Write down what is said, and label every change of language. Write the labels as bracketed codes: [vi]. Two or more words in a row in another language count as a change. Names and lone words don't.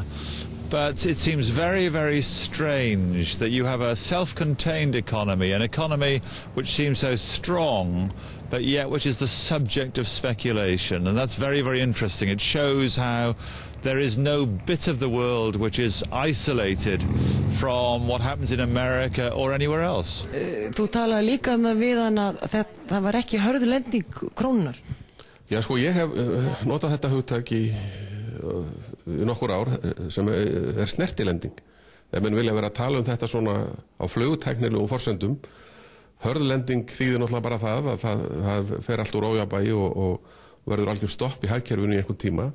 [en] But it seems very, very strange that you have a self-contained economy, an economy which seems so strong, but yet which is the subject of speculation. And that's very, very interesting. It shows how there is no bit of the world which is isolated from what happens in America or anywhere else. [is] Þú talar líka það við hann að það var ekki hörð lending krónunar. Já, sko, ég hef notað þetta hugtak í nokkur ár sem snertilending. Ef menn vilja vera að tala þetta svona á flugtæknilegum forsendum, hörðlending þýðir náttúrulega bara það að það fer allt úr ójafnvægi og verður algjör stopp í hagkerfinu í einhvern tíma.